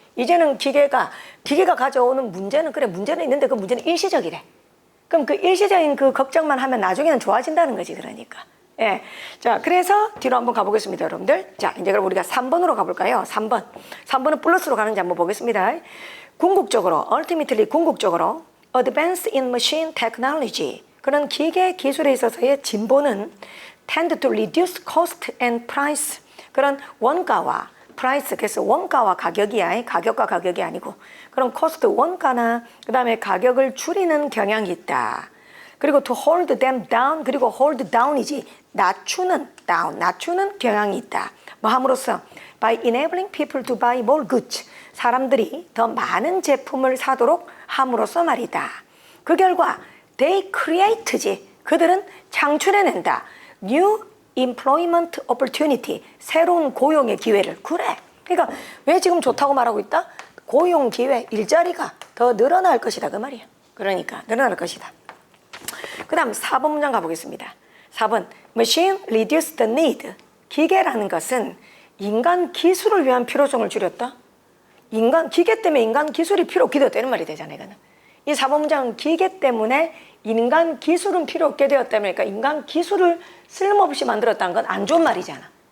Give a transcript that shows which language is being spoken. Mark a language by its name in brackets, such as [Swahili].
[Korean] 이제는 기계가 가져오는 문제는 그래 문제는 있는데 그 문제는 일시적이래. 그럼 그 일시적인 그 걱정만 하면 나중에는 좋아진다는 거지, 그러니까. 예. 자, 그래서 뒤로 한번 가보겠습니다, 여러분들. 자, 이제 그럼 우리가 3번으로 가볼까요? 3번. 3번은 플러스로 가는지 한번 보겠습니다. [English] 궁극적으로, ultimately 궁극적으로, advance in machine technology. [Korean] 그런 기계 기술에 있어서의 진보는 [English] tend to reduce cost and price. [Korean] 그런 원가와 price, 그래서 원가와 가격이야. 가격과 가격이 아니고. 그런 cost, 원가나 그 다음에 가격을 줄이는 경향이 있다. [English] 그리고 to hold them down, 그리고 hold down이지. [Korean] 낮추는 down, 낮추는 경향이 있다. 뭐 함으로써 [English] by enabling people to buy more goods. [Korean] 사람들이 더 많은 제품을 사도록 함으로써 말이다. 그 결과 [English] they create [Korean] 지. 그들은 창출해낸다. [English] new employment opportunity. [Korean] 새로운 고용의 기회를. 그래. 그러니까 왜 지금 좋다고 말하고 있다? 고용 기회, 일자리가 더 늘어날 것이다. 그 말이야. 그러니까 늘어날 것이다. 그 다음 4번 문장 가보겠습니다. [English] 4번 Machine reduce the need. [Korean] 기계라는 것은 인간 기술을 위한 필요성을 줄였다. 기계 때문에 인간 기술이 필요 없게 되었다는 말이 되잖아요. 이거는. 이 4번 문장은 기계 때문에 인간 기술은 필요 없게 되었다면 그러니까 인간 기술을 쓸모없이 만들었다는 건 안 좋은 말이잖아.